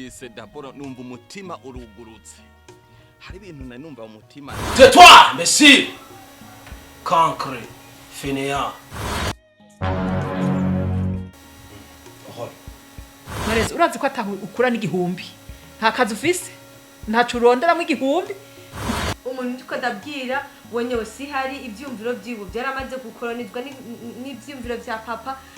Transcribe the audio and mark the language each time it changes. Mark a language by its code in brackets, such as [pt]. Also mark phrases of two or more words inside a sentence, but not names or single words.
[rn] d'abord numva umutima urugurutse hari ibintu nari numva umutima [fr] tais-toi imbécile cancre fainéant [rn] Mareze urazi ko ataho ukura n'igihumbi nta kazi ufise ntacu uronderamwe igihumbi umuntu uko ndabwira wenyewe si hari ibyumviro by'ibu byaramaze gukoronizwa n'ibyumviro bya papa